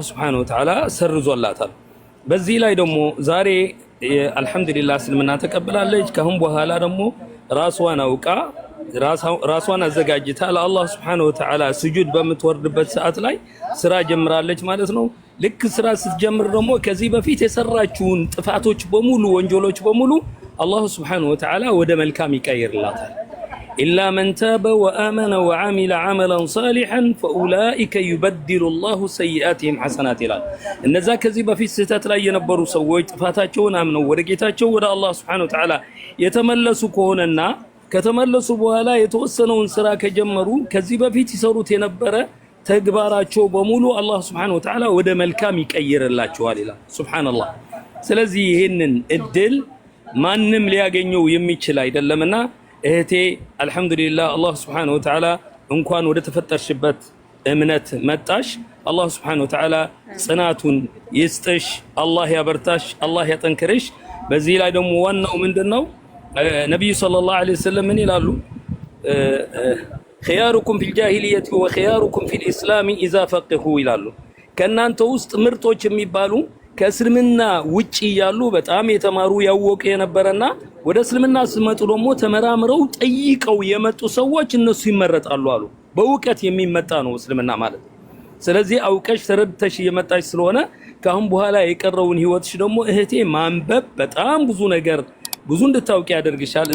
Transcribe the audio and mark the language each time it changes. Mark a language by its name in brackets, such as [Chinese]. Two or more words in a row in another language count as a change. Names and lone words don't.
[Arabic] سبحانه وتعالى [Amharic] ሰርዞላታል። በዚህ ላይ ደግሞ ዛሬ አልহামዱሊላህ እስልምና ተቀብላለች። ካሁን በኋላ ደግሞ ራስዋን አውቃ ራስዋን አዘጋጅታ ለአላህ [Arabic] سبحانه وتعالى [Amharic] ስጁድ በምትወርድበት ሰዓት ላይ ስራ ጀምራለች ማለት ነው። ልክ ስራ ስትጀምር ደግሞ ከዚህ በፊት የሰራችውን ጥፋቶች በሙሉ ወንጀሎች በሙሉ አላህ [Arabic] سبحانه وتعالى [Amharic] ወደ መልካም ይቀይርላታል። [Arabic] إلا من تاب وآمن وعمل عملا صالحا فأولئك يبدل الله سيئاتهم حسنات [Amharic] ይላል። እነዛ ከዚህ በፊት ስህተት ላይ የነበሩ ሰዎች ጥፋታቸውን አምነው ወደ ጌታቸው ወደ አላህ [Arabic] سبحانه وتعالى [Amharic] የተመለሱ ከሆነና ከተመለሱ በኋላ የተወሰነውን ስራ ከጀመሩ ከዚህ በፊት ይሰሩት የነበረ ተግባራቸው በሙሉ አላህ [Arabic] سبحانه و [Amharic] Ta'ala ወደ መልካም ይቀይርላቸዋል ይላል። ሱብሃንአላህ። ስለዚህ ይሄንን እድል ማንም ሊያገኘው የሚችል አይደለምና እህቴ አልহামዱሊላህ አላህ [Arabic] سبحانه وتعالى [Amharic] እንኳን ወደ ተፈጠርሽበት እምነት መጣሽ። አላህ [Arabic] سبحانه وتعالى [Amharic] ጽናቱን ይስጥሽ፣ አላህ ያበርታሽ፣ አላህ ያጠንክርሽ። በዚህ ላይ ደግሞ ዋናው ምንድነው ነብዩ [Arabic] صلى الله عليه وسلم [Amharic] ምን ይላሉ? [Arabic] خياركم في الجاهلية وخياركم في الإسلام إذا فقهوا [Amharic] ይላሉ። ከናንተ ውስጥ ምርጦች የሚባሉ ከእስልምና ውጪ ያሉ በጣም የተማሩ ያወቁ የነበረና ወደ እስልምና ሲመጡ ደግሞ ተመራምረው ጠይቀው የመጡ ሰዎች እነሱ ይመረጣሉ አሉ። በእውቀት የሚመጣ ነው እስልምና ማለት። ስለዚህ አውቀሽ ተረድተሽ የመጣሽ ስለሆነ ካሁን በኋላ የቀረውን ህይወትሽ ደግሞ እህቴ ማንበብ በጣም ብዙ ነገር ብዙ እንድታውቂ ያደርግሻል።